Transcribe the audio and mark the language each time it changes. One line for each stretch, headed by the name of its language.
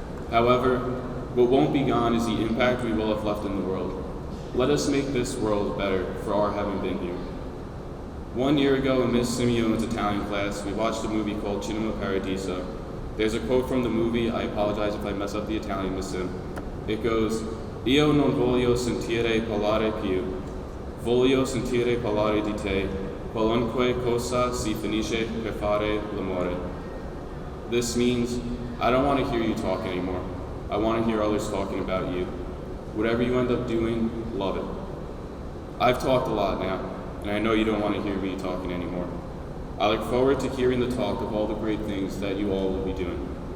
English: However, what won't be gone is the impact we will have left in the world. Let us make this world better for our having been here. 1 year ago in Miss Simeone's Italian class, we watched a movie called Cinema Paradiso. There's a quote from the movie, I apologize if I mess up the Italian, Miss Sim. It goes,
Italian: Io non voglio sentire parlare più, voglio sentire parlare di te, qualunque cosa si finisce per fare l'amore.
English: This means, I don't want to hear you talk anymore. I want to hear others talking about you. Whatever you end up doing, love it. I've talked a lot now, and I know you don't want to hear me talking anymore. I look forward to hearing the talk of all the great things that you all will be doing.